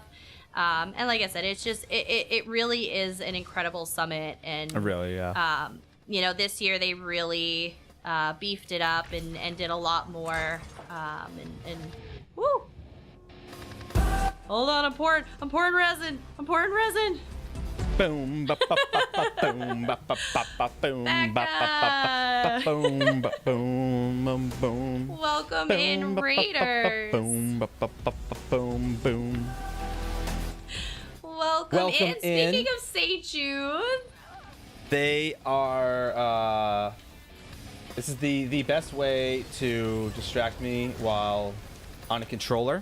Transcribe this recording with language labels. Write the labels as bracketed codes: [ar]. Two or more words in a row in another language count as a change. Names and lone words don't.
[en] And like I said, it's just it really is an incredible summit, and Really, yeah. you know, this year they really beefed it up and did a lot more. And woo! Hold on, I'm pouring resin. Boom, ba ba ba ba boom, ba ba ba ba boom, ba ba ba ba boom, ba boom, boom, boom. Welcome in, Raiders. Boom, ba ba ba ba boom, boom. Welcome in. Speaking of St. Jude, they are. This is the best way to distract me while on a controller.